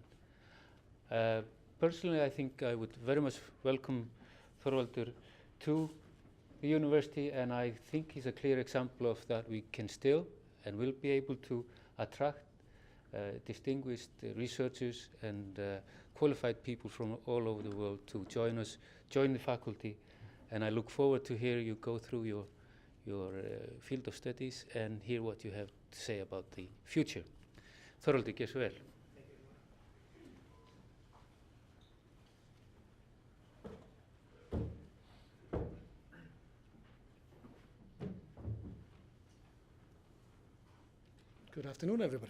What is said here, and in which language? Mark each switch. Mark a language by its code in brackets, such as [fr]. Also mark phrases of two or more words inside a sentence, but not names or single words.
[en] Personally, I think I would very much welcome Þorvaldur to the university, and I think he's a clear example of that we can still and will be able to attract distinguished researchers and qualified people from all over the world to join us, join the faculty, and I look forward to hear you go through your field of studies and hear what you have to say about the future. [is] Þorvaldur, gjör svo vel. [en] Good afternoon, everybody.